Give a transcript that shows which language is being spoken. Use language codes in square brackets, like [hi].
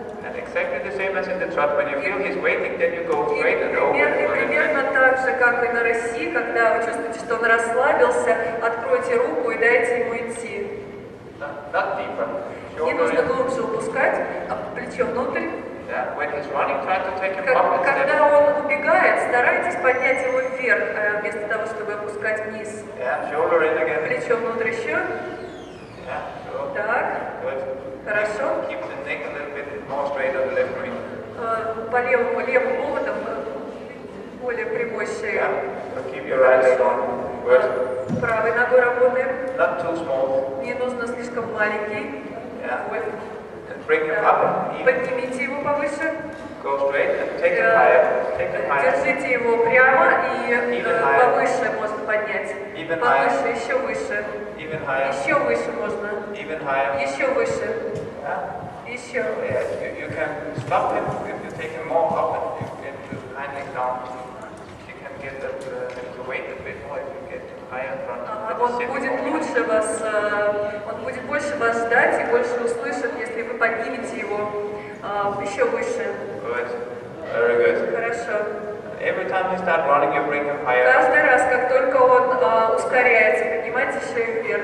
[en] And exactly the same as in the trot. When you feel he's waiting, then you go straight and open. [ru] Примерно так же, как и на России, когда вы чувствуете, что он расслабился, откройте руку и дайте ему идти. [en] Not deeper. [ru] Не [en] Shoulder [ru] нужно [en] in. [ru] глубже упускать, плечо внутрь. [en] Yeah. When he's running, try to take him up instead. [ru] Когда он убегает, старайтесь поднять его вверх, вместо того, чтобы опускать вниз. [en] Yeah. Shoulder in again. [ru] Плечо внутрь еще. [en] Yeah. Sure. [ru] Так, [en] Good. [ru] хорошо. [en] Keep the neck a little bit more straight on the left wing. [ru] По левым поводам более прямой шеей. [en] Yeah. So keep your right leg on. Good. [ru] Правой ногой работаем. [en] Not too small. [ru] Не нужно слишком маленький. [en] Yeah. [ru] Вот. [en] And bring him up. Even. [ru] Поднимите его повыше. [en] Go straight and take him higher. Take him higher. [ru] Держите его прямо и [en] Even higher. [ru] повыше можно поднять. [en] Even [ru] Повыше, [en] higher. [ru] еще выше. [en] Even higher. [ru] Еще выше можно. [en] Even higher. [ru] Еще выше. [en] Yeah. [ru] Еще. [en] Yeah. You can stop him if you take him more up and you hind leg down. You can get the weight a bit more if you get higher in front. [ru] Он будет лучше вас, он будет больше вас ждать и больше услышит, если вы поднимете его еще выше. [en] Good. Very good. [ru] Хорошо. [en] Every time you start running, you bring him higher. [ru] Каждый раз, как только он ускоряется, поднимайте еще и вверх.